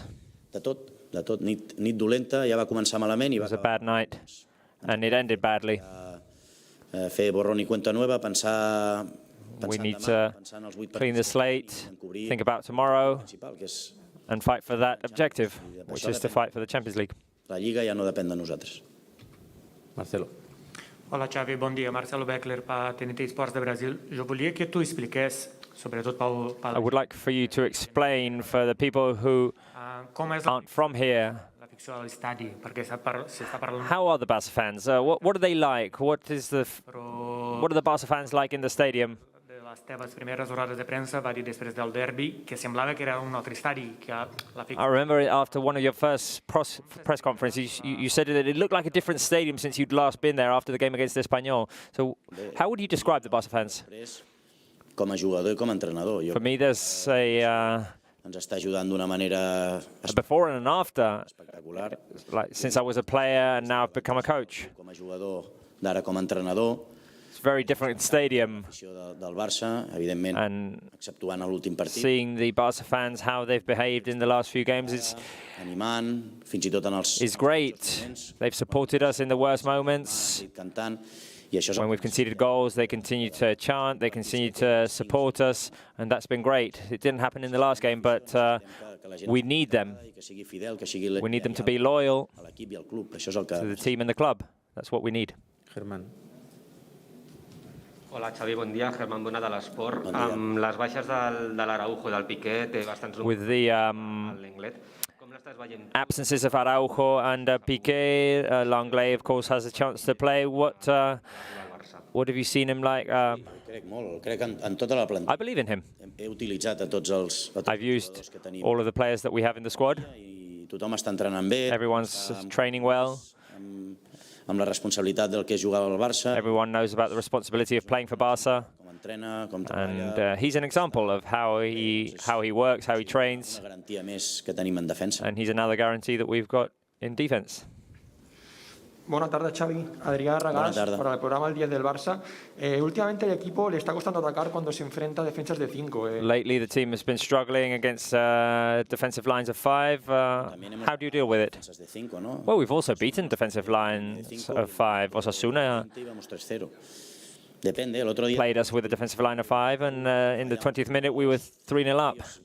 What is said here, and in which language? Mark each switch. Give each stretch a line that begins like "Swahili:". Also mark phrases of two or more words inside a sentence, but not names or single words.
English: It was a bad night, and it ended badly. We need to clean the slate, think about tomorrow, and fight for that objective, which is to fight for the Champions League.
Catalan: La Liga ja no depèn de nosaltres. Marcelo. Hola Xavi, bon dia. Marcelo Beckler per TNT Esports de Brasil. Jo volia que tu expliqués, sobretot pel...
English: I would like for you to explain for the people who aren't from here. How are the Barça fans? What are they like? What are the Barça fans like in the stadium?
Catalan: Les teves primeres rodes de premsa va dir després del derbi que semblava que era un altre estadi, que la
English: I remember after one of your first press conferences, you said that it looked like a different stadium since you'd last been there after the game against Espanyol. So how would you describe the Barça fans?
Catalan: Com a jugador I com a entrenador.
English: For me, there's a before and an after. Like since I was a player and now I've become a coach.
Catalan: Com a jugador d'ara com a entrenador.
English: Very different stadium, and seeing the Barça fans, how they've behaved in the last few games is great. They've supported us in the worst moments. When we've conceded goals, they continue to chant, they continue to support us, and that's been great. It didn't happen in the last game, but we need them. We need them to be loyal to the team and the club. That's what we need.
Catalan: Germán. Hola, Xavi, bon dia. Germán Bona de l'Esport. Amb les baixes de l'Araujo i del Piqué, té bastants
English: With the absences of Araujo and Piqué, Langley, of course, has a chance to play. What have you seen him like? I believe in him. I've used all of the players that we have in the squad. Everyone's training well. Everyone knows about the responsibility of playing for Barça, and he's an example of how he works, how he trains, and he's another guarantee that we've got in defense.
Spanish: Buenas tardes, Xavi. Adrián Ragás, para el programa El 10 del Barça. Últimamente el equipo le está costando atacar cuando se enfrenta a defensas de 5.
English: Lately, the team has been struggling against defensive lines of 5. How do you deal with it? Well, we've also beaten defensive lines of 5. Osasuna played us with a defensive line of 5, and in the 20th minute, we were 3-0 up.